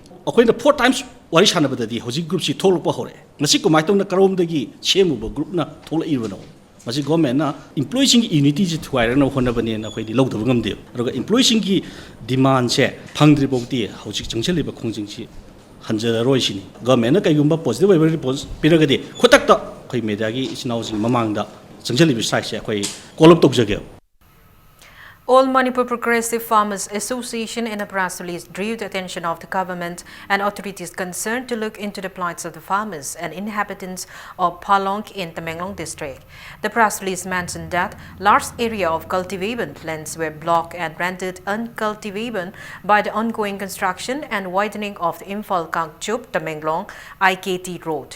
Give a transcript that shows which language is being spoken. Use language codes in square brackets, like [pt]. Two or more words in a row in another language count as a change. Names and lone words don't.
[mni] ꯑꯩꯈꯣꯏꯅ 4 times ꯋꯥꯔꯤ ꯁꯥꯟꯅꯕꯗꯗꯤ ꯍꯧꯖꯤꯛ ꯒ꯭ꯔꯨꯞꯁꯤ ꯊꯣꯛꯂꯛꯄ ꯍꯧꯔꯛꯑꯦ ꯃꯁꯤ ꯀꯃꯥꯏꯅ ꯇꯧꯅ ꯀꯔꯣꯝꯗꯒꯤ ꯁꯦꯝꯃꯨꯕ ꯒ꯭ꯔꯨꯞꯅ ꯊꯣꯛꯂꯛꯏꯕꯅꯣ ꯃꯁꯤ ꯒꯣꯔꯃꯦꯟꯅ ꯏꯝꯄ꯭ꯂꯣꯌꯤꯁꯤꯡꯒꯤ ꯌꯨꯅꯤꯇꯤꯁꯤ ꯊꯨꯒꯥꯏꯔꯅꯕ ꯍꯣꯠꯅꯕꯅꯦꯅ ꯑꯩꯈꯣꯏꯗꯤ ꯂꯧꯗꯕ ꯉꯝꯗꯦꯕ ꯑꯗꯨꯒ ꯏꯝꯄ꯭ꯂꯣꯌꯤꯁꯤꯡꯒꯤ ꯗꯤꯃꯥꯟꯁꯦ ꯐꯪꯗ꯭ꯔꯤꯐꯥꯎꯗꯤ ꯍꯧꯖꯤꯛ ꯆꯪꯁꯤꯜꯂꯤꯕ ꯈꯣꯡꯖꯪꯁꯤ ꯍꯟꯖꯔꯔꯣꯏꯁꯤꯅꯤ ꯒꯣꯔꯃꯦꯟꯅ ꯀꯩꯒꯨꯝꯕ ꯄꯣꯖꯤꯇꯤꯕ ꯑꯣꯏꯕ ꯔꯤꯄꯣꯔꯠ ꯄꯤꯔꯒꯗꯤ ꯈꯨꯗꯛꯇ ꯑꯩꯈꯣꯏ ꯃꯦꯗꯤꯌꯥꯒꯤ ꯏꯆꯤꯟ ꯏꯅꯥꯎꯁꯤꯡ ꯃꯃꯥꯡꯗ ꯆꯪꯁꯤꯜꯂꯤꯕ ꯁ꯭ꯇ꯭ꯔꯥꯏꯛꯁꯦ ꯑꯩꯈꯣꯏ [en] call up [mni] ꯇꯧꯖꯒꯦꯕ [en] All Manipur Progressive Farmers Association in a press release drew the attention of the government and authorities concerned to look into the plights of the farmers and inhabitants of Palong in Tamenglong district. The press release mentioned that large area of cultivable lands were blocked and rendered uncultivable by the ongoing construction and widening of the Imphal Kangchup Tamenglong IKT road.